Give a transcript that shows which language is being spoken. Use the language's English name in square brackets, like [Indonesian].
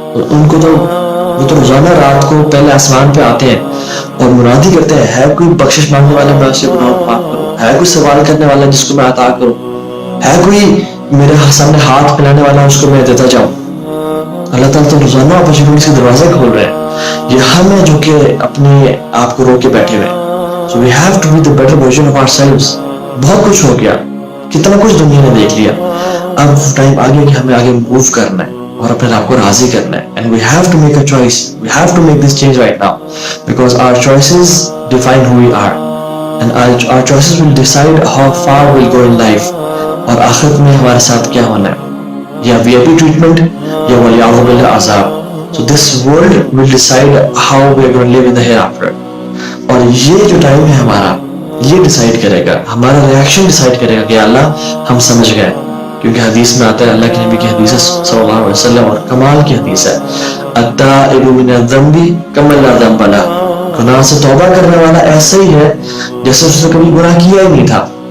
[Urdu] ان کو تو وہ تو روزانہ رات کو پہلے آسمان پہ آتے ہیں اور منادی کرتے ہیں، ہے کوئی بخشش مانگنے والا میں اسے گناہ معاف کروں، ہے کوئی سوال کرنے والا جس کو میں عطا کروں، ہے کوئی میرے سامنے ہاتھ پھیلانے والا اس کو میں دیتا جاؤں. اللہ تعالیٰ تو روزانہ اپرچونیٹیز کے دروازے کھول رہے ہیں. یہ ہم ہیں جو کہ اپنے آپ کو رو کے بیٹھے ہوئے ہیں. [English] So we have to be the better version of ourselves. [Urdu] بہت کچھ ہو گیا، کتنا کچھ دنیا نے دیکھ لیا، اب ٹائم آ گیا کہ ہمیں آگے موو کرنا ہے اور اپنے آپ کو راضی کرنا ہے. [English] And we have to make a choice. We have to make this change right now because our choices define who we are and our choices will decide how far we'll go in life. [Urdu] اور آخرت میں ہمارے ساتھ کیا ہونا ہے، یا VIP treatment یا ولیعوذ باللہ عذاب. [English] So this world will decide how we are going to live in the hereafter. [Urdu] اور یہ جو ٹائم ہے ہمارا، یہ ڈیسائیڈ کرے گا، ہمارا ریاکشن ڈیسائیڈ کرے گا کہ اللہ ہم سمجھ گئے. کیونکہ حدیث میں آتا ہے، اللہ کے نبی کی حدیث ہے صلی اللہ علیہ وسلم، اور کمال کی حدیث ہے، [Arabic] التائب من الذنب کمن لا ذنب لہ. [Urdu] گناہ سے توبہ کرنے والا ایسا ہی ہے جیسے اس نے کبھی گناہ کیا ہی نہیں تھا.